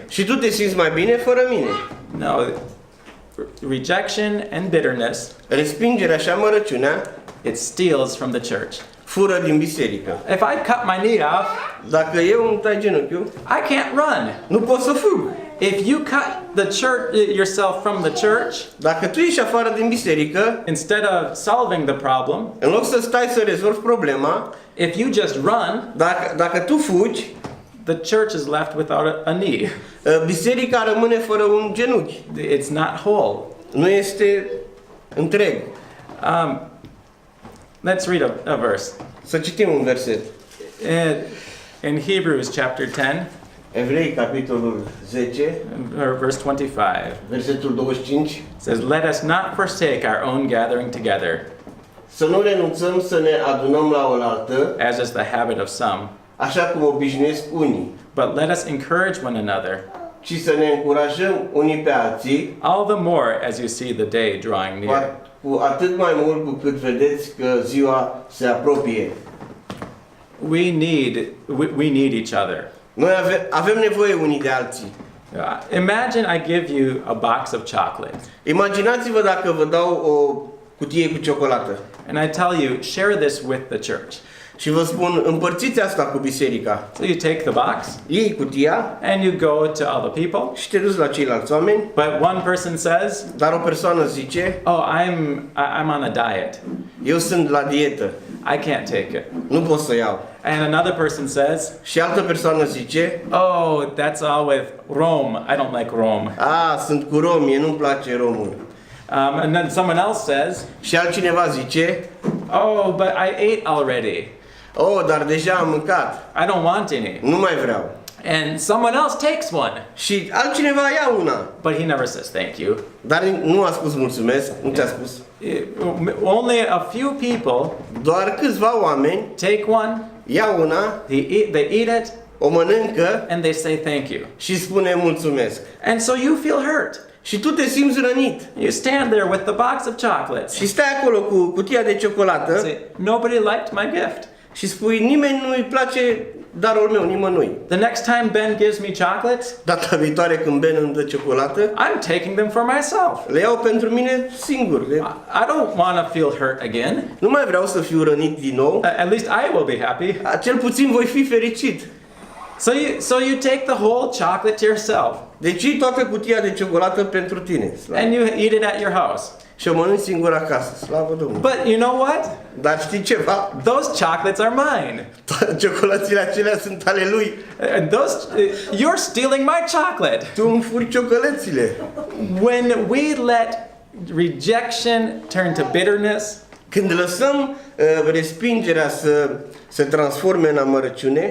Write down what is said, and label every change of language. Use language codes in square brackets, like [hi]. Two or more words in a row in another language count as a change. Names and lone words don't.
[ro] Și tu te simți mai bine fără mine. [en] No. Rejection and bitterness, [ro] Respingerea și amărăciunea [en] it steals from the church. [ro] fură din biserică. [en] If I cut my knee off, [ro] Dacă eu îmi tai genunchiul, [en] I can't run. [ro] nu pot să fug. [en] If you cut the church yourself from the church, [ro] Dacă tu ești afară din biserică, [en] instead of solving the problem, [ro] în loc să stai să rezolvi problema, [en] if you just run, [ro] dacă tu fugi, [en] the church is left without a knee. [ro] biserica rămâne fără un genunchi. [en] It's not whole. [ro] Nu este întreg. [en] Let's read a verse. [ro] Să citim un verset. [en] In Hebrews chapter 10, [ro] Evrei, capitolul 10, [en] verse 25, [ro] versetul 25. [en] it says, "Let us not forsake our own gathering together, [ro] Să nu renunțăm să ne adunăm la oaltă, [en] as is the habit of some, [ro] așa cum obișnuiesc unii, [en] but let us encourage one another, [ro] ci să ne încurajăm unii pe alții, [en] all the more as you see the day drawing near." [ro] cu atât mai mult cu cât vedeți că ziua se apropie. [en] We need each other. [ro] Noi avem nevoie unii de alții. [en] Imagine I give you a box of chocolate, [ro] Imaginați-vă dacă vă dau o cutie cu ciocolată [en] and I tell you, share this with the church. [ro] și vă spun, împărțiți asta cu biserica. [en] So you take the box, [ro] Iei cutia [en] and you go to other people, [ro] și te duci la ceilalți oameni, [en] but one person says, [ro] dar o persoană zice, [en] "Oh, I'm on a diet. [ro] eu sunt la dietă, [en] I can't take it." [ro] nu pot să iau. [en] And another person says, [ro] Și altă persoană zice, [en] "Oh, that's all with Rome. I don't like Rome." [ro] sunt cu rom, mie nu-mi place romul. [en] And then someone else says, [ro] Și altcineva zice, [en] "Oh, but I ate already. [ro] dar deja am mâncat, [en] I don't want any." [ro] nu mai vreau. [en] And someone else takes one, [ro] Și altcineva ia una, [en] but he never says thank you. [ro] dar nu a spus mulțumesc, nu ți-a spus. [en] Only a few people [ro] Doar câțiva oameni [en] take one, [ro] ia una, [en] they eat it, [ro] o mănâncă [en] and they say thank you. [ro] și spune mulțumesc. [en] And so you feel hurt. [ro] Și tu te simți rănit. [en] You stand there with the box of chocolates. [ro] Și stai acolo cu cutia de ciocolată [en] Say, nobody liked my gift. [ro] și spui, nimeni nu-i place darul meu, nimănui. [en] The next time Ben gives me chocolates, [ro] Data viitoare când Ben îmi dă ciocolată, [en] I'm taking them for myself. [ro] le iau pentru mine singur. [en] I don't want to feel hurt again. [ro] Nu mai vreau să fiu rănit din nou. [en] At least I will be happy. [ro] Cel puțin voi fi fericit. [en] So you take the whole chocolate to yourself, [ro] Deci iei toată cutia de ciocolată pentru tine. [en] and you eat it at your house. [ro] Și o mănânci singur acasă. Slavă Domnului. [en] But you know what? [ro] Dar știi ceva? [en] Those chocolates are mine. [ro] Ciocolățile acelea sunt ale lui. [en] And you're stealing my chocolate. [ro] Tu îmi furi ciocolățile. [en] When we let rejection turn to bitterness, [ro] Când lăsăm respingerea să se transforme în amărăciune,